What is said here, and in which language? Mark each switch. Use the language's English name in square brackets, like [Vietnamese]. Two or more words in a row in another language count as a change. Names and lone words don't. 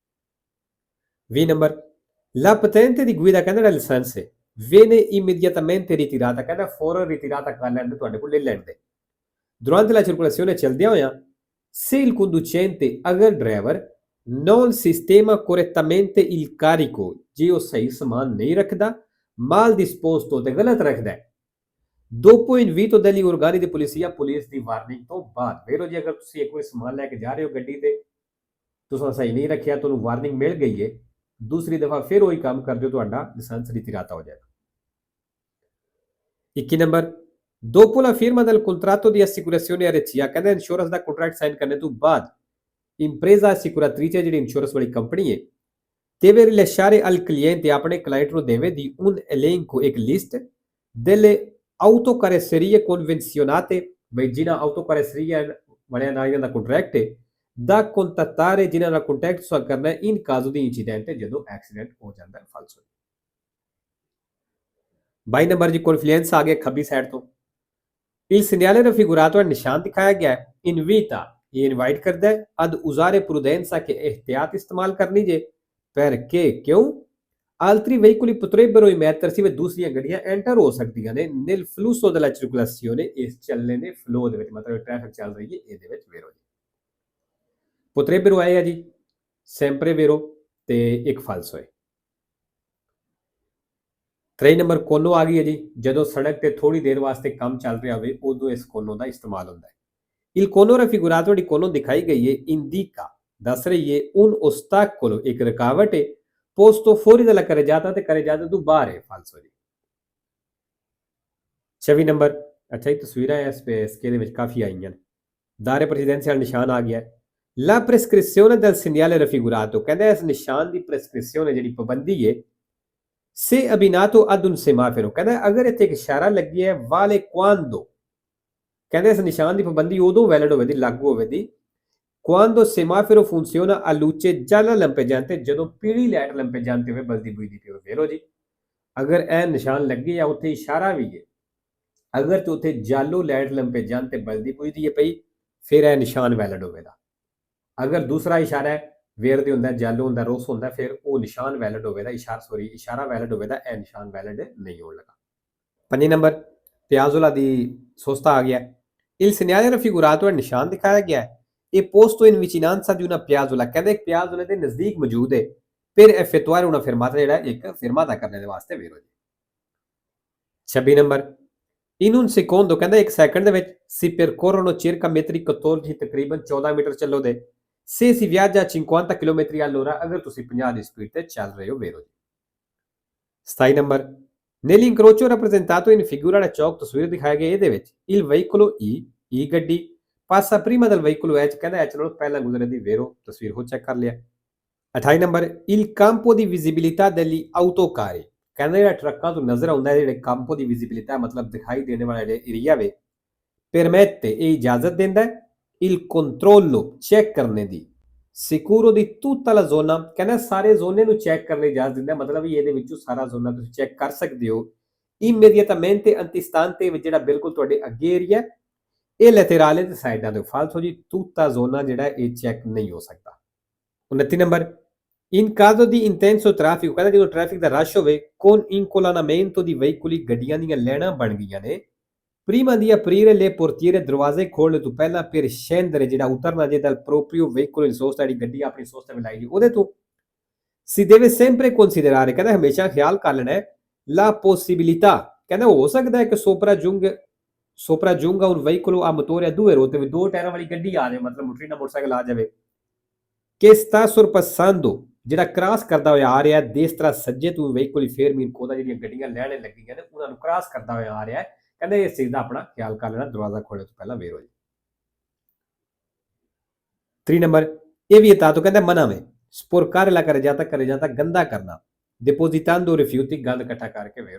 [Punjabi] 20 ਨੰਬਰ [Italian] la patente di guida [Punjabi] ਕਹਿੰਦਾ ਲਾਇਸੈਂਸ ਹੈ [Italian] viene immediatamente ritirata [Punjabi] ਕਹਿੰਦਾ ਫੌਰਨ ਰਿਟੀਰਾਤਾ ਕਰ ਲੈਣ ਤੁਹਾਡੇ ਕੋਲ ਲੈ ਲੈਣ ਦੇ durante [Italian] la circolazione [Punjabi] ਚੱਲਦਿਆਂ ਹੋਇਆਂ [Italian] se il conducente [Punjabi] ਅਗਰ ਡਰਾਈਵਰ [Italian] non sistema correttamente il carico [Punjabi] ਜੇ ਉਹ ਸਹੀ ਸਮਾਨ ਨਹੀਂ ਰੱਖਦਾ [Italian] mal disposto [Punjabi] ਤੇ ਗਲਤ ਰੱਖਦਾ ਹੈ [Italian] dopo invito degli organi di polizia [Punjabi] ਪੁਲਿਸ ਦੀ ਵਾਰਨਿੰਗ ਤੋਂ ਬਾਅਦ ਵੇਰੋ ਜੀ ਅਗਰ ਤੁਸੀਂ ਇੱਕ ਵਾਰ ਸਮਾਨ ਲੈ ਕੇ ਜਾ ਰਹੇ ਹੋ ਗੱਡੀ ਤੇ ਤੁਸੀਂ ਸਹੀ ਨਹੀਂ ਰੱਖਿਆ ਤੁਹਾਨੂੰ ਵਾਰਨਿੰਗ ਮਿਲ ਗਈ ਹੈ ਦੂਸਰੀ ਦਫਾ ਫਿਰ ਉਹੀ ਕੰਮ ਕਰਦੇ ਹੋ ਤੁਹਾਡਾ ਲਾਇਸੈਂਸ ਰਿਟੀਰਾਤਾ ਹੋ ਜਾਏਗਾ। 21 ਨੰਬਰ [Italian] dopo la firma del contratto di assicurazione RCA [Punjabi] ਕਹਿੰਦਾ ਇੰਸ਼ੋਰੈਂਸ ਦਾ [English] contract sign [Punjabi] ਕਰਨੇ ਤੋਂ ਬਾਅਦ [Italian] impresa assicuratrice [Punjabi] ਜਿਹੜੀ ਇੰਸ਼ੋਰੈਂਸ ਵਾਲੀ ਕੰਪਨੀ ਹੈ [Italian] deve rilasciare al cliente [Punjabi] ਆਪਣੇ ਕਲਾਇੰਟ ਨੂੰ ਦੇਵੇ ਦੀ [Italian] un elenco [Punjabi] ਇੱਕ ਲਿਸਟ [Italian] delle autocarrozzerie convenzionate [Punjabi] ਬਈ ਜਿਨ੍ਹਾਂ autocarrozzerie ਵਾਲਿਆਂ ਨਾਲ ਇਹਨਾਂ ਦਾ ਕੰਟਰੈਕਟ ਹੈ [Italian] da contattare [Punjabi] ਜਿਨ੍ਹਾਂ ਨਾਲ ਕੰਟੈਕਟ ਕਰਨਾ ਹੈ [Italian] in caso di incidente [Punjabi] ਜਦੋਂ ਐਕਸੀਡੈਂਟ ਹੋ ਜਾਂਦਾ ਹੈ ਫਾਲਸੋ। 22 ਨੰਬਰ ਜੀ ਕੌਨਫਲੂਐਂਸ ਆ ਗਿਆ ਖੱਬੀ ਸਾਈਡ ਤੋਂ [Italian] il segnale raffigurato [Punjabi] ਨਿਸ਼ਾਨ ਦਿਖਾਇਆ ਗਿਆ ਹੈ invita ਇਹ ਇਨਵਾਈਟ ਕਰਦਾ ਹੈ [Italian] ad usare prudenza che [Punjabi] ehtiyat ਇਸਤੇਮਾਲ ਕਰਨੀ ਜੇ perché ਕਿਉਂ [Italian] altri veicoli potrebbero immettersi [Punjabi] ਵਿੱਚ ਦੂਸਰੀਆਂ ਗੱਡੀਆਂ ਐਂਟਰ ਹੋ ਸਕਦੀਆਂ ਨੇ [Italian] nel flusso della circolazione [Punjabi] ਇਸ ਚੱਲਣੇ ਦੇ ਫਲੋ ਦੇ ਵਿੱਚ ਮਤਲਬ ਟ੍ਰੈਫਿਕ ਚੱਲ ਰਹੀ ਹੈ ਇਹਦੇ ਵਿੱਚ ਵੇਰੋ ਜੀ potrebbero ਆਏ ਆ ਜੀ [Italian] sempre vero [Punjabi] ਤੇ ਇੱਕ ਫਾਲਸੋ ਹੈ। 3 ਨੰਬਰ ਕੋਨੋ ਆ ਗਈ ਹੈ ਜੀ। ਜਦੋਂ ਸੜਕ ਤੇ ਥੋੜੀ ਦੇਰ ਵਾਸਤੇ ਕੰਮ ਚੱਲ ਰਿਹਾ ਹੋਵੇ ਉਦੋਂ ਇਸ ਕੋਨੋ ਦਾ ਇਸਤੇਮਾਲ ਹੁੰਦਾ ਹੈ। [Italian] Il cono raffigurato di cono [Punjabi] ਦਿਖਾਈ ਗਈ ਹੈ indica ਦੱਸ ਰਹੀ ਹੈ [Italian] un ostacolo [Punjabi] ਇੱਕ ਰੁਕਾਵਟ ਹੈ [Italian] posto fuori dalla carreggiata [Punjabi] ਤੇ carreggiata ਤੋਂ ਬਾਹਰ ਹੈ ਫਾਲਸੋ ਜੀ। 26 ਨੰਬਰ ਅੱਛਾ ਇਹ ਤਸਵੀਰਾਂ ਇਸ ਪੇਸਕੇ ਦੇ ਵਿੱਚ ਕਾਫੀ ਆਈਆਂ ਨੇ। ਦਾਰੇ ਪ੍ਰੈਜ਼ੀਡੈਂਸ਼ੀਅਲ ਨਿਸ਼ਾਨ ਆ ਗਿਆ ਹੈ। [Italian] La prescrizione del segnale raffigurato [Punjabi] ਕਹਿੰਦਾ ਇਸ ਨਿਸ਼ਾਨ ਦੀ ਪ੍ਰੈਸਕ੍ਰਿਪਸ਼ਨ ਜਿਹੜੀ ਪਾਬੰਦੀ ਹੈ [Italian] se abbinato ad un semaforo [Punjabi] ਕਹਿੰਦਾ ਅਗਰ ਇੱਥੇ ਇੱਕ ਇਸ਼ਾਰਾ ਲੱਗੀ ਹੈ [Italian] vale quando [Punjabi] ਕਹਿੰਦੇ ਇਸ ਨਿਸ਼ਾਨ ਦੀ ਪਾਬੰਦੀ ਉਦੋਂ ਵੈਲਿਡ ਹੋਵੇਗੀ ਲਾਗੂ ਹੋਵੇਗੀ [Italian] quando semaforo funziona a luce gialla lampeggiante [Punjabi] ਜਦੋਂ ਪੀਲੀ ਲਾਈਟ lampeggiante ਹੋਵੇ ਬਲਦੀ ਬੁਝਦੀ ਪਈ ਹੋਵੇ। ਵੇਖੋ ਜੀ ਅਗਰ ਇਹ ਨਿਸ਼ਾਨ ਲੱਗੀ ਹੈ ਉੱਥੇ ਇਸ਼ਾਰਾ ਵੀ ਹੈ ਅਗਰ ਤੇ ਉੱਥੇ ਜਾਲੋ ਲਾਈਟ lampeggiante ਬਲਦੀ ਬੁਝਦੀ ਹੈ ਪਈ ਫਿਰ ਇਹ ਨਿਸ਼ਾਨ ਵੈਲਿਡ ਹੋਵੇਗਾ। ਅਗਰ ਦੂਸਰਾ ਇਸ਼ਾਰਾ ਹੈ ਵੇਰਦੇ ਹੁੰਦਾ ਜਾਲੋ ਹੁੰਦਾ ਰੋਸ ਹੁੰਦਾ ਫਿਰ ਉਹ ਨਿਸ਼ਾਨ ਵੈਲਿਡ ਹੋਵੇਗਾ ਇਸ਼ਾਰਾ ਵੈਲਿਡ ਹੋਵੇਗਾ ਇਹ ਨਿਸ਼ਾਨ ਵੈਲਿਡ ਨਹੀਂ ਹੋਣ ਲੱਗਾ। 5 ਨੰਬਰ [Italian] piazzola di sosta [Punjabi] ਆ ਗਿਆ। [Italian] Il segnale raffigurato è [Punjabi] ਨਿਸ਼ਾਨ ਦਿਖਾਇਆ ਗਿਆ ਹੈ ਇਹ [Italian] posto in vicinanza di una piazzola [Punjabi] ਕਹਿੰਦੇ ਇੱਕ ਪਿਆਜ਼ੋਲੇ ਦੇ ਨਜ਼ਦੀਕ ਮੌਜੂਦ ਹੈ ਫਿਰ [Italian] effettuare una fermata [Punjabi] ਜਿਹੜਾ ਇੱਕ ਫਰਮਾਤਾ ਕਰਨ ਦੇ ਵਾਸਤੇ ਵੇਰੋ ਜੀ। 26 ਨੰਬਰ [Italian] in un secondo [Punjabi] ਕਹਿੰਦਾ ਇੱਕ ਸੈਕਿੰਡ ਦੇ ਵਿੱਚ [Italian] si percorrono circa metri 14 [Punjabi] ਤਕਰੀਬਨ 14 ਮੀਟਰ ਚੱਲੋ ਦੇ [Italian] se si viaggia a 50 km all'ora [Punjabi] ਅਗਰ ਤੁਸੀਂ 50 ਦੀ ਸਪੀਡ ਤੇ ਚੱਲ ਰਹੇ ਹੋ ਵੇਰੋ ਜੀ। 27 ਨੰਬਰ [Italian] nell'incrocio rappresentato in figura da [Punjabi] ਚੌਕ ਤਸਵੀਰ ਦਿਖਾਇਆ ਗਿਆ ਇਹਦੇ ਵਿੱਚ [Italian] il veicolo E [Punjabi] ਗੱਡੀ [Italian] passa prima del veicolo H [Punjabi] ਕਹਿੰਦਾ H ਨਾਲੋਂ ਪਹਿਲਾਂ ਗੁਜ਼ਰੇ ਦੀ ਵੇਰੋ ਤਸਵੀਰ ਹੋ ਚੈੱਕ ਕਰ ਲਿਆ। 28 ਨੰਬਰ [Italian] il campo di visibilità degli autocarri [Punjabi] ਕਹਿੰਦਾ ਜਿਹੜਾ ਟਰੱਕਾਂ ਤੋਂ ਨਜ਼ਰ ਆਉਂਦਾ ਜਿਹੜੇ [Italian] campo di visibilità [Punjabi] ਮਤਲਬ ਦਿਖਾਈ ਦੇਣ ਵਾਲਾ ਜਿਹੜਾ ਏਰੀਆ ਵੇ permette ਇਹ ਇਜਾਜ਼ਤ ਦਿੰਦਾ [Italian] il controllo [Punjabi] ਚੈੱਕ ਕਰਨੇ ਦੀ ਸਿਕੂਰੋ ਦੀ [Italian] tutta la zona [Punjabi] ਕਹਿੰਦਾ ਸਾਰੇ ਜ਼ੋਨੇ ਨੂੰ ਚੈੱਕ ਕਰਨ ਲਈ ਇਜਾਜ਼ਤ ਦਿੰਦਾ ਮਤਲਬ ਇਹਦੇ ਵਿੱਚੋਂ ਸਾਰਾ ਜ਼ੋਨਾ ਤੁਸੀਂ ਚੈੱਕ ਕਰ ਸਕਦੇ ਹੋ [Italian] immediatamente antistante [Punjabi] ਜਿਹੜਾ ਬਿਲਕੁਲ ਤੁਹਾਡੇ ਅੱਗੇ ਏਰੀਆ ਇਹ ਲੈਟਰale ਤੇ ਸਾਈਡਾਂ ਦੇ ਫਾਲਤੂ ਜੀ [Italian] tutta zona [Punjabi] ਜਿਹੜਾ ਇਹ ਚੈੱਕ ਨਹੀਂ ਹੋ ਸਕਦਾ। 29 ਨੰਬਰ [Italian] in caso di intenso traffico [Punjabi] ਕਹਿੰਦਾ ਜਦੋਂ ਟ੍ਰੈਫਿਕ ਦਾ ਰਸ਼ ਹੋਵੇ [Italian] con incolannamento di veicoli [Punjabi] ਗੱਡੀਆਂ ਦੀਆਂ ਲਾਈਨਾਂ ਬਣ ਗਈਆਂ ਨੇ [Italian] prima di aprire le portiere [Punjabi] ਦਰਵਾਜ਼ੇ ਖੋਲ੍ਹਣ ਤੋਂ ਪਹਿਲਾਂ ਫਿਰ scendere ਜਿਹੜਾ ਉਤਰਨਾ ਜੇ [Italian] dal proprio veicolo in sosta [Punjabi] ਜਿਹੜੀ ਗੱਡੀ ਆਪਣੀ ਸੋਸਤੇ ਵਿੱਚ ਲਾਈ ਜੀ ਉਹਦੇ ਤੋਂ [Italian] si deve sempre [Punjabi] considerare ਕਹਿੰਦਾ ਹਮੇਸ਼ਾ ਖਿਆਲ ਕਰ ਲੈਣਾ [Italian] la possibilità [Punjabi] ਕਹਿੰਦਾ ਹੋ ਸਕਦਾ ਹੈ ਕਿ [Italian] sopraggiunga un veicolo a motore a due ruote [Punjabi] ਦੋ ਟਾਇਰਾਂ ਵਾਲੀ ਗੱਡੀ ਆ ਜਾਵੇ ਮਤਲਬ ਮੋਟਰਸਾਈਕਲ ਆ ਜਾਵੇ [Italian] che sta sorpassando [Punjabi] ਜਿਹੜਾ ਕ੍ਰਾਸ ਕਰਦਾ ਹੋਇਆ ਆ ਰਿਹਾ ਦੇਸਤਰਾ ਸੱਜੇ ਤੋਂ [Italian] veicoli fermi [Punjabi] ਕੋਦਾ ਜਿਹੜੀਆਂ ਗੱਡੀਆਂ ਲੈਣੇ ਲੱਗੀਆਂ ਨੇ ਉਹਨਾਂ ਨੂੰ ਕ੍ਰਾਸ ਕਰਦਾ ਹੋਇਆ ਆ ਰਿਹਾ ਕਹਿੰਦੇ ਇਸ ਚੀਜ਼ ਦਾ ਆਪਣਾ ਖਿਆਲ ਕਰ ਲੈਣਾ ਦਰਵਾਜ਼ਾ ਖੋਲ੍ਹਣ ਤੋਂ ਪਹਿਲਾਂ ਵੇਰੋ ਜੀ। 3 ਨੰਬਰ ਇਹ ਵੀ ਤਾਂ ਕਹਿੰਦਾ ਮਨਾ में [Italian] sporcare la carreggiata [Punjabi] ਗੰਦਾ ਕਰਨਾ [Italian] depositando rifiuti [Punjabi] ਗੰਦ ਇਕੱਠਾ ਕਰਕੇ ਵੇਰੋ।